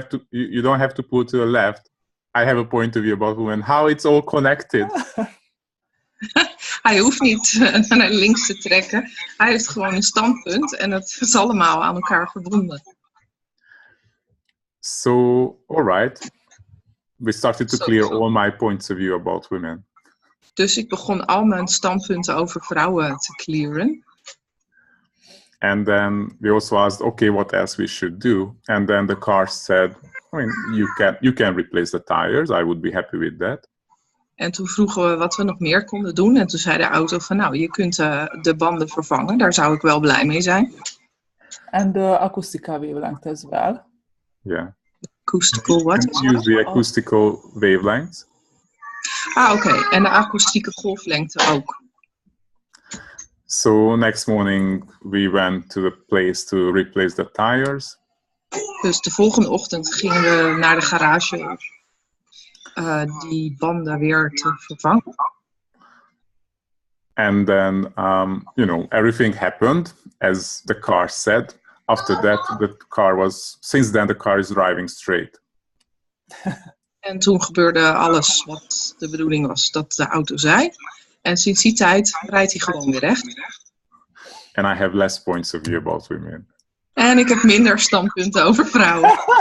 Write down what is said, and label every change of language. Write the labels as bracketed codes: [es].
[en] You don't have to pull to the left. I have a point of view about women. How it's all connected. [nl] Hij hoeft niet naar links te trekken. Hij heeft gewoon een standpunt en het is allemaal aan elkaar verbonden. [en] So, all right. We started to clear all my points of view about women. [nl] Dus ik begon al mijn standpunten over vrouwen te clearen. [en] And then we also asked, okay, what else we should do? And then the car said, I mean, you can replace the tires. I would be happy with that. [nl] En toen vroegen we wat we nog meer konden doen. En toen zei de auto van, nou, je kunt de banden vervangen. Daar zou ik wel blij mee zijn. [en] And the acoustical wavelength as well. Yeah. Acoustical what? Use the acoustical wavelengths. [nl] Oké. En de akoestieke golflengte ook. [en] So next morning we went to the place to replace the tires. [nl] Dus de volgende ochtend gingen we naar de garage die banden weer te vervangen. [en] And then, everything happened as the car said. After that, since then the car is driving straight. [nl] En toen gebeurde alles wat de bedoeling was dat de auto zei. En sinds die tijd rijdt hij gewoon weer recht. [en] And I have less points of view about women. [nl] En ik heb minder standpunten over vrouwen.